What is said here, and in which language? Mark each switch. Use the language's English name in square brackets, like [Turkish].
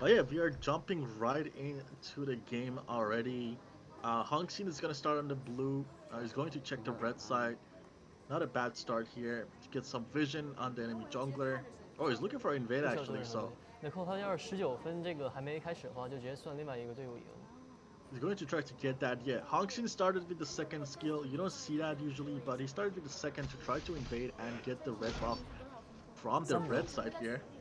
[English] But yeah, we are jumping right into the game already. Hong Xin is gonna start on the blue. He's going to check the red side. Not a bad start here to get some vision on the enemy jungler. Oh, he's looking for invade actually, so [Chinese] 那扣他要是19分这个还没开始的话，就直接算另外一个队伍赢。 [English] he's going to try to get that. Yeah, Hong Xin started with the second skill. You don't see that usually, but he started with the second to try to invade and get the red buff from the red side here.